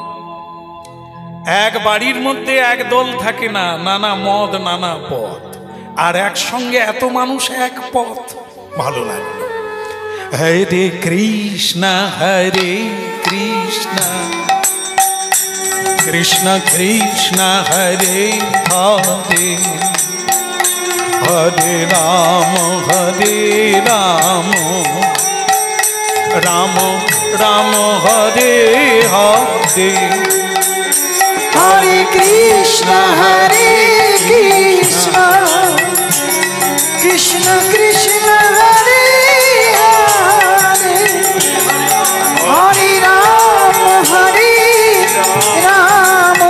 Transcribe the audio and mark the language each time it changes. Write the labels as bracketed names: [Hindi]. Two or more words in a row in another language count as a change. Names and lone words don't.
[Bangla] এক বাড়ির মধ্যে এক দল থাকে না নানা মদ নানা পথ আর একসঙ্গে এত মানুষ এক পথ ভালো লাগে [Sanskrit] হরে কৃষ্ণ কৃষ্ণ কৃষ্ণ হরে হরে হরে রাম রাম রাম হরে হরে हरे कृष्ण, कृष्ण कृष्ण, हरे हरे, हरे राम, हरे राम,